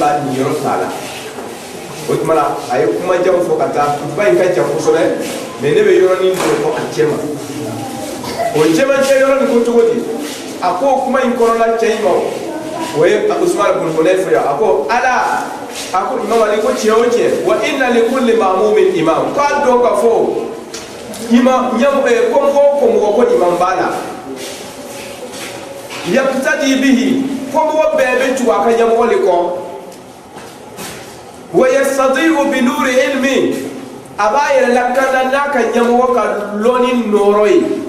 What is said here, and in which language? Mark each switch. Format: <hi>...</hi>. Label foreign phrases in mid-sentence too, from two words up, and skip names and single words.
<bm>b'a nin yɔrɔ t'a la o tuma na a ye kumajanw fɔ ka taa kutuba in ka jan kosɛbɛ mais ne bɛ yɔrɔnin dɔ fɔ a cɛ ma o cɛmancɛ yɔrɔ nin ko cogo di a ko kuma in kɔrɔla cɛ in ma o ye Usman ibn Hunayfa a ko ala a ko imam Ali ko tiɲɛ o tiɲɛ</bm> <ar>وإن لكل مأموم إمام</ar> <bm>k'a dɔn ka fɔ imam ko mɔgɔ ko imam b'a la</bm> <ar>يقتدي به</ar> <bm>ko mɔgɔ bɛɛ bɛ tugu a ka ɲɛmɔgɔ de kɔ</bm> <ar>ويستضيء بنور علمه</ar> <bm>a b'a yɛrɛ lakana n'a ka ɲɛmɔgɔ ka lɔnni nɔrɔ ye</bm>